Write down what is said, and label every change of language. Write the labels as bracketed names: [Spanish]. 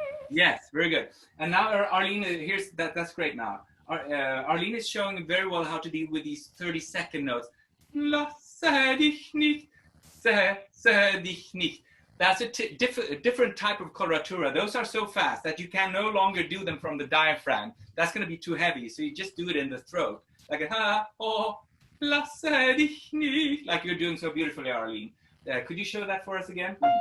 [English] Yes, very good. And now Arlene, here's that's great now. Arlene is showing very well how to deal with these 30-second notes. [German] Lasse dich nicht, se dich nicht. [English] That's a different type of coloratura. Those are so fast that you can no longer do them from the diaphragm. That's going to be too heavy. So you just do it in the throat. Like a ha, oh, [German] lasse dich nicht. [English] Like you're doing so beautifully, Arlene. Could you show that for us again?